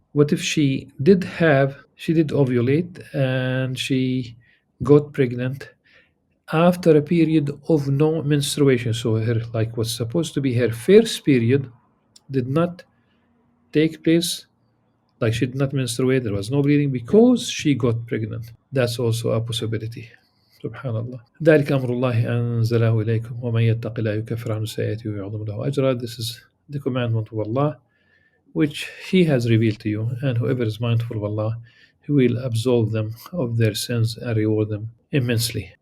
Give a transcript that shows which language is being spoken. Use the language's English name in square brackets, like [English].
[English] What if she did ovulate and she got pregnant after a period of no menstruation? So her, like, what's supposed to be her first period did not take place, like she did not menstruate, there was no bleeding because she got pregnant. That's also a possibility. Subhanallah. [Arabic] ذلك أمر الله أنزله إليكم ومن يتق الله يكفر عنه سيئاته ويعظم له أجرا. [English] This is the commandment of Allah which He has revealed to you, and whoever is mindful of Allah, He will absolve them of their sins and reward them immensely.